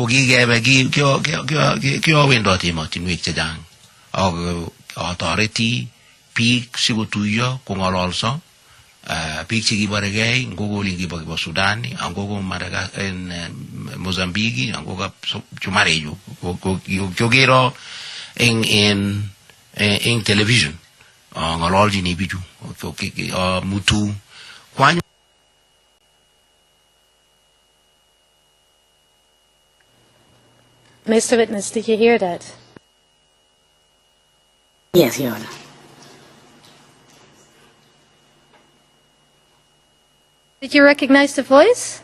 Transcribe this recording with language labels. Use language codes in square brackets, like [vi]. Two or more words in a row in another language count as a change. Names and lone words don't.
[kln] kikebe kiowendoti emotinwek chechang ak atoreti biik sikotuiyo kong'ololso biik chekiboregei ngokoli kibo Sudani angoko Mozambique angoko chumareyu kokero in television ng'ololjini bichu mutu kwanyu. [en] Mr. Witness, did you hear that? Yes, Your Honor. Did you recognize the voice?